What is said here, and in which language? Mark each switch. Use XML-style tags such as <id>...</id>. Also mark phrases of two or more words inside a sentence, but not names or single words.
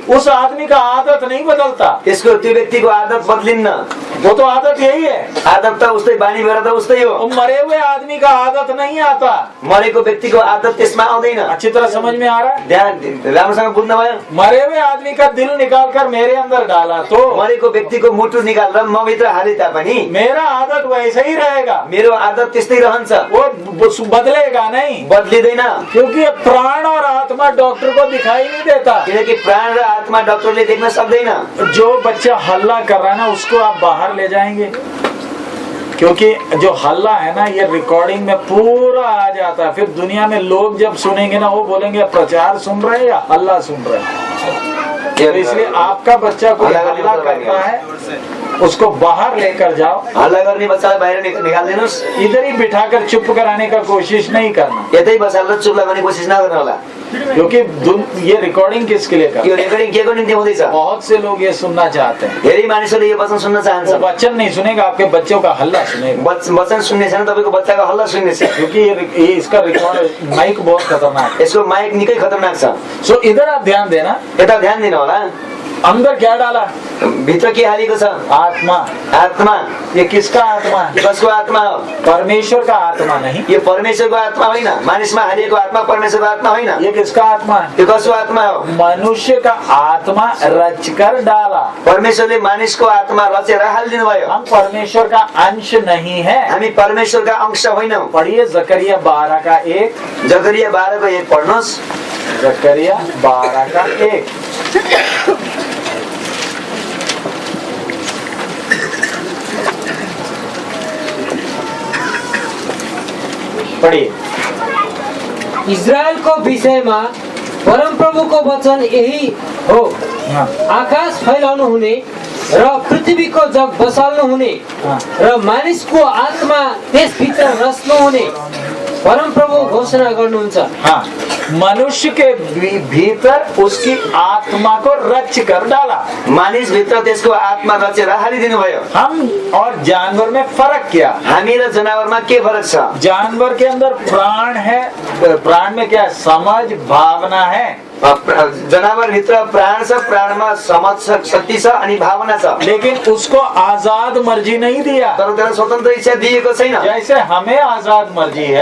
<hi>उस आदमी का आदत नहीं बदलता।</hi> <ne>त्यसको त्यो व्यक्तिको आदत बदलिन्न।</ne> <hi>वो तो आदत यही है,</hi> <ne>आदत त उस्तै, बानी भएर त उस्तै हो।</ne> <hi>मरे हुए आदमी का आदत नहीं आता।</hi> <ne>मरेको व्यक्तिको आदत त्यसमा आउँदैन।</ne> <hi>अच्छी तरह समझ में आ रहा है?</hi> <ne>ध्यान राम्रोसँग बुझ्नु भयो।</ne> <hi>मरे हुए आदमी का दिल निकालकर मेरे अंदर डाला तो</hi> <ne>मरेको व्यक्तिको मुटु निकालेर म भित्र हाले तापनि</ne> <hi>मेरा आदत वैसे ही रहेगा,</hi> <ne>मेरो आदत त्यस्तै रहन्छ,</ne> <hi>वो बदलेगा नहीं।</hi> <ne>बदलिँदैन।</ne> <hi>क्योंकि ये प्राण और आत्मा डॉक्टर को दिखाई नहीं देता।</hi> <ne>किनकि प्राण र आत्मा डाक्टरले देख्न सक्दैन।</ne> <hi>जो बच्चा हल्ला कर रहा है ना, उसको आप बाहर ले जाएंगे, क्योंकि जो हल्ला है ना, ये रिकॉर्डिंग में पूरा आ जाता है। फिर दुनिया में लोग जब सुनेंगे ना, वो बोलेंगे प्रचार सुन रहे हैं या हल्ला सुन रहे हैं। तो इसलिए आपका बच्चा कोई हल्ला करता है, उसको बाहर लेकर जाओ,</hi> <ne>हल्ला गर्ने बच्चालाई बाहिर निकालिदिनुहोस्,</ne> <hi>इधर ही बिठाकर चुप कराने का कोशिश नहीं करना,</hi> <ne>यतै बसालेर चुप लगाउने कोसिस नगर्नु होला।</ne> <hi>क्योंकि ये रिकॉर्डिंग किसके लिए कर,</hi> <ne>यो रेकर्डिङ के को निम्ति हुँदैछ?</ne> <hi>बहुत से लोग ये सुनना चाहते हैं,</hi> <ne>धेरै मानिसहरूले यो वचन सुन्न वो चाहन्छ।</ne> <hi>वचन नहीं सुनेगा, आपके बच्चों का हल्ला सुनेगा,</hi> <ne>वचन सुन्ने छैन, तपाईँको बच्चाको हल्ला सुन्ने छ।</ne> <hi>क्योंकि ये इसका रिकॉर्ड माइक बहुत खतरनाक है।</hi> <ne>यसको माइक निकै खतरनाक छ।</ne> <hi>सो इधर आप ध्यान देना,</hi> <ne>यता ध्यान दिनु होला।</ne> <hi>अंदर क्या डाला?</hi> <ne>भित्र के हालेको छ?</ne> <hi>आत्मा।</hi> <ne>आत्मा।</ne> <hi>ये किसका आत्मा?</hi> <ne>कसको आत्मा हो?</ne> <hi>परमेश्वर का आत्मा नहीं,</hi> <ne>यो परमेश्वरको आत्मा होइन। मानिसमा हालिएको आत्मा परमेश्वरको आत्मा होइन।</ne> <hi>ये किसका आत्मा है?</hi> <ne>यो कसको आत्मा हो?</ne> <hi>मनुष्य का आत्मा रचकर डाला।</hi> <ne>परमेश्वरले मानिसको आत्मा रचेर हालिदिनु भयो।</ne> <hi>हम परमेश्वर का अंश नहीं है।</hi> <ne>हामी परमेश्वरका अंश होइनौँ।</ne> <hi>पढ़िए जकरिया 12:1।</hi> <ne>जकरिया 12:1 पढ्नुहोस्।</ne> <hi>जकरिया 12:1। पढ़िए।</hi> <ne>इजरायलको विषयमा परमप्रभुको वचन यही हो, हाँ, आकाश फैलाउनु हुने र पृथ्वीको जग बसाल्नु हुने हाँ। र मानिसको आत्मा त्यसभित्र रच्नु हुने परमप्रभु घोषणा गर्नुहुन्छ।</ne> <hi>हाँ, मनुष्य के भीतर उसकी आत्मा को रच कर डाला।</hi> <ne>मानिस भित्र त्यसको आत्मा रचेर हालिदिनु भयो।</ne> <hi>हम और जानवर में फर्क क्या?</hi> <ne>हामी र जनावरमा के फरक छ?</ne> <hi>जानवर के अंदर प्राण है, प्राण में क्या है? समझ, भावना है।</hi> <ne>जनावर भित्र प्राण छ, प्राणमा समझ शक्ति छ अनि भावना छ।</ne> <hi>लेकिन उसको आजाद मर्जी नहीं दिया।</hi> <ne>तर त्यसलाई स्वतन्त्र इच्छा दिएको छैन।</ne> <hi>जैसे हमें आजाद मर्जी है,</hi>